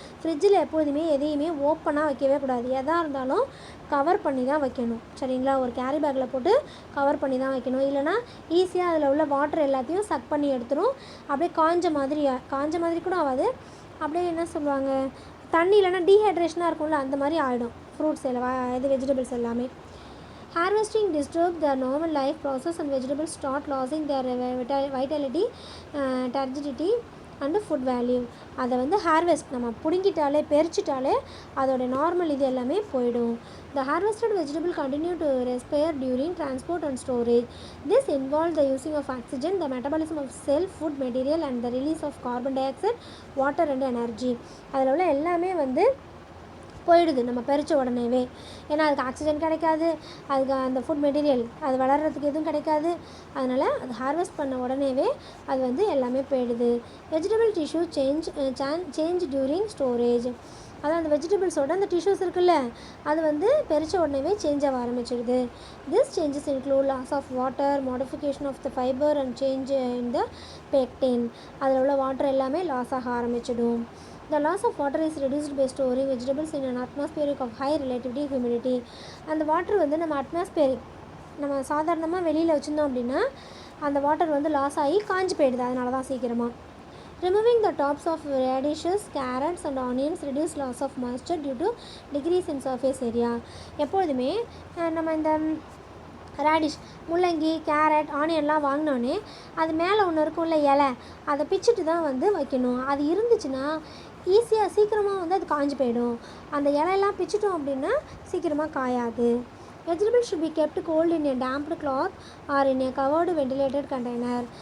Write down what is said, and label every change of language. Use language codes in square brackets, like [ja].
[ta] ஃப்ரிட்ஜில் எப்போதுமே எதையுமே ஓப்பனாக வைக்கவே கூடாது. எதாக இருந்தாலும் கவர் பண்ணி தான் வைக்கணும். சரிங்களா? ஒரு கேரி பேக்கில் போட்டு கவர் பண்ணி தான் வைக்கணும். இல்லைனா ஈஸியாக அதில் உள்ள வாட்டர் எல்லாத்தையும் சக் பண்ணி எடுத்துரும். அப்படியே காஞ்ச மாதிரி கூட ஆகாது. அப்படியே என்ன சொல்லுவாங்க, தண்ணி இல்லைனா டீஹைட்ரேஷனாக இருக்கும்ல, அந்த மாதிரி ஆகிடும் ஃப்ரூட்ஸ் எல்லாம், வெஜிடபிள்ஸ் எல்லாமே. [en] Harvesting disturbs the normal life process and vegetables start losing their vitality, turgidity and food value. [ta] அதை வந்து ஹார்வெஸ்ட் நம்ம பிடுங்கிட்டாலே பறிச்சிட்டாலே அதோட நார்மல் இது எல்லாமே போயிடும். [en] The harvested vegetable continue to respire during transport and storage. This involves the using of oxygen, the metabolism of cell food material and the release of carbon dioxide, water and energy. [ta] அதில் உள்ள எல்லாமே வந்து போயிடுது நம்ம பறித்த உடனேவே. ஏன்னா அதுக்கு ஆக்சிஜன் கிடைக்காது, அதுக்கு அந்த ஃபுட் மெட்டீரியல் அது வளர்கிறதுக்கு எதுவும் கிடைக்காது. அதனால் அது ஹார்வெஸ்ட் பண்ண உடனேவே அது வந்து எல்லாமே போயிடுது. [en] Vegetable tissue change during storage. [ta] அதான் அந்த வெஜிடபிள்ஸோட அந்த டிஷ்யூஸ் இருக்குல்ல, அது வந்து பறித்த உடனேவே சேஞ்ச் ஆக ஆரம்பிச்சிடுது. [en] This changes include loss of water, modification of the fibre and change in the pectin. [ta] அதில் உள்ள வாட்டர் எல்லாமே லாஸ் ஆக ஆரம்பிச்சிடும். [en] The loss of water is reduced by storing vegetables in an atmospheric of high relative humidity. [ta] அந்த water வந்து நம்ம atmospheric, நம்ம சாதாரணமாக வெளியில் வச்சுருந்தோம் அப்படின்னா அந்த வாட்டர் வந்து லாஸ் ஆகி காஞ்சி போயிடுது. அதனால தான் சீக்கிரமாக. [en] Removing the tops of radishes, carrots and onions reduce loss of moisture due to decrease in surface area. [ta] எப்பொழுதுமே நம்ம இந்த ரேடிஷ், முள்ளங்கி, கேரட், ஆனியன்லாம் வாங்கினோன்னே அது மேலே ஒன்று இருக்கும்ல இலை, அதை பிச்சுட்டு தான் வந்து வைக்கணும். அது இருந்துச்சுன்னா சீக்கிரமாக வந்து அது காஞ்சி போயிடும். அந்த இலையெல்லாம் பிச்சிட்டோம் அப்படின்னா சீக்கிரமாக காயாது. [en] Vegetables should be kept cold in a damped cloth or in a covered ventilated container.